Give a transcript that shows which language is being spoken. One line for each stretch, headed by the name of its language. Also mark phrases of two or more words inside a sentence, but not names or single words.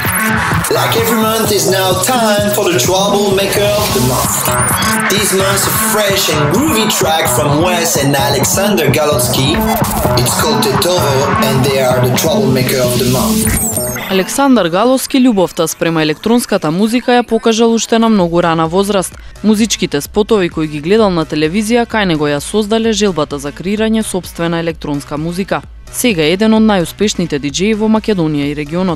English: Like every month is now time for the Troublemaker of the Month. This month's a fresh and groovy track from Wes and Alexander Galotsky. It's called Tetovo and they are the Troublemaker of the Month.
Macedonian: Александар Галовски љубовта спрема електронската музика ја покажал уште на многу рана возраст. Музичките спотови кои ги гледал на телевизија кај него ја создале желбата за креирање собствена електронска музика. Сега е еден од најуспешните диџеи во Македонија и регионот.